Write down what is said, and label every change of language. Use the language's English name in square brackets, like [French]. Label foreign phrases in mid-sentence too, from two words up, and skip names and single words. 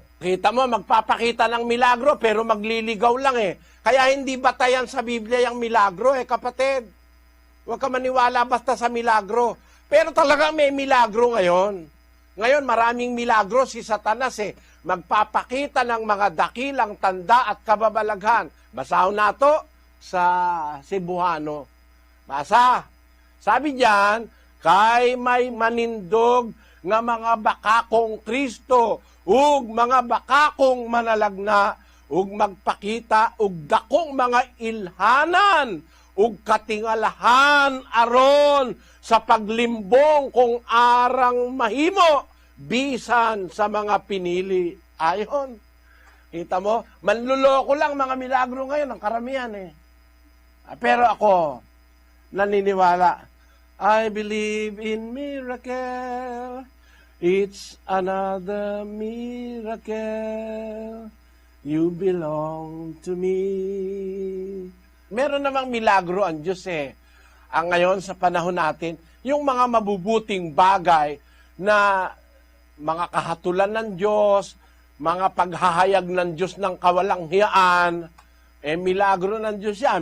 [Filipino] Kita mo, magpapakita ng milagro pero magliligaw lang Kaya hindi batayan sa Biblia yung milagro kapatid. Huwag ka maniwala basta sa milagro. Pero talaga may milagro ngayon. Ngayon, maraming milagro si Satanas Magpapakita ng mga dakilang tanda at kababalaghan. [Cebuano] Basahon nato sa Cebuano. Basa. [Filipino] Sabi diyan, [Cebuano] kay may manindog nga mga bakakong Kristo, ug mga bakakong manalagna, ug magpakita, ug dakong mga ilhanan, ug katingalahan aron sa paglimbong kung arang mahimo, bisan sa mga pinili. [Filipino] Ayon. Kita mo, manluloko lang mga milagro ngayon, ang karamihan Pero ako, naniniwala, [English] I believe in miracle. It's another miracle. You belong to me. [Filipino] Meron namang milagro ang Diyos Ang ngayon sa panahon natin, yung mga mabubuting bagay na mga kahatulan ng Diyos, mga paghahayag ng Diyos ng kawalanghiyaan, milagro ng Diyos yan.